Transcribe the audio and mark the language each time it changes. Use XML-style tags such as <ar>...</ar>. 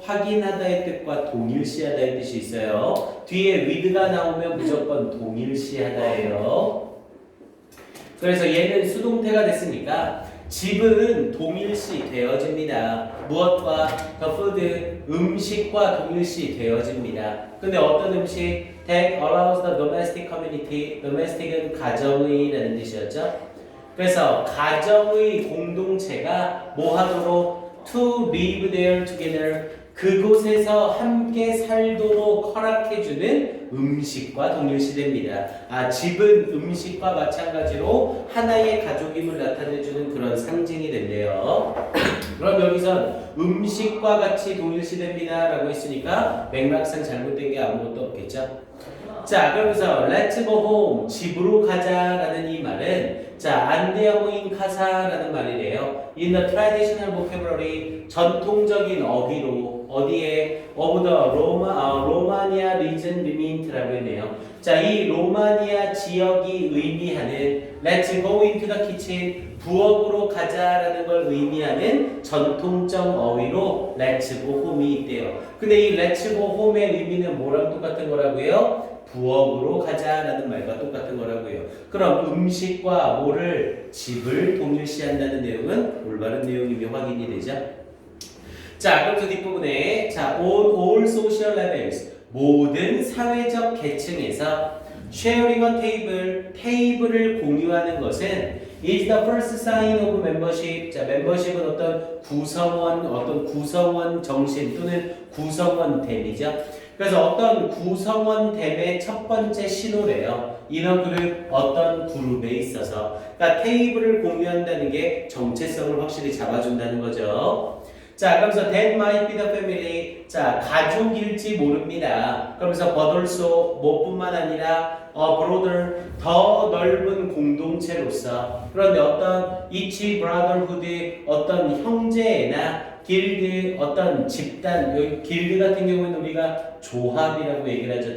<ko>확인하다의 뜻과 동일시하다의 뜻이 있어요. 뒤에 with가 나오면 무조건 동일시하다예요. 그래서 얘는 수동태가 됐으니까 집은 동일시 되어집니다. 무엇과?</ko> <en>the food,</en> <ko>음식과 동일시 되어집니다. 근데 어떤 음식?</ko> <en>that allows the domestic community,</en> <ko>domestic은 가정의라는 뜻이었죠. 그래서 가정의 공동체가 뭐 하도록</ko> <en>to live there together,</en> <ko>그곳에서 함께 살도록 허락해주는 음식과 동일시됩니다. 아, 집은 음식과 마찬가지로 하나의 가족임을 나타내주는 그런 상징이 된대요. 그럼 여기선 음식과 같이 동일시됩니다 라고 했으니까 맥락상 잘못된 게 아무것도 없겠죠. 자, 그러면서</ko> <en>Let's go home,</en> <ko>집으로 가자라는 이 말은 자, 안데어모인 카사라는 말이래요.</ko> <en>In the traditional vocabulary,</en> <ko>전통적인 어휘로 어디에 of the 로마니아 region limit라고 했네요. 자, 이 로마니아 지역이 의미하는</ko> <en>Let's go into the kitchen,</en> <ko>부엌으로 가자라는 걸 의미하는 전통적 어휘로</ko> <en>Let's go home</en> <ko>이 있대요. 근데 이</ko> <en>Let's go home</en> <ko>의 의미는 뭐랑 똑같은 거라고요? 부엌으로 가자라는 말과 똑같은 거라고요. 그럼 음식과 뭐를 집을 동일시한다는 내용은 올바른 내용임이 확인이 되죠. 자, 그럼 뒷부분에 자,</ko> <en>on all social levels,</en> <ko>모든 사회적 계층에서</ko> <en>sharing a table,</en> <ko>테이블을 공유하는 것은</ko> <en>is the first sign of membership.</en> <ko>자, membership은 어떤 구성원 정신 또는 구성원됨이죠. 그래서 어떤 구성원됨의 첫 번째 신호래요. 인원 그룹, 어떤 그룹에 있어서. 그러니까 테이블을 공유한다는 게 정체성을 확실히 잡아준다는 거죠. 자, 그러면서</ko> <en>that might be the family.</en> <ko>자, 가족일지 모릅니다. 그러면서</ko> <en>but also,</en> <ko>뭐뿐만 아니라 broader, 더 넓은 공동체로서. 그런데 어떤</ko> <en>each brotherhood,</en> <ko>어떤 형제나 길드, 어떤 집단, 여기 길드 같은 경우는 우리가 조합이라고 얘기를 하죠.</ko>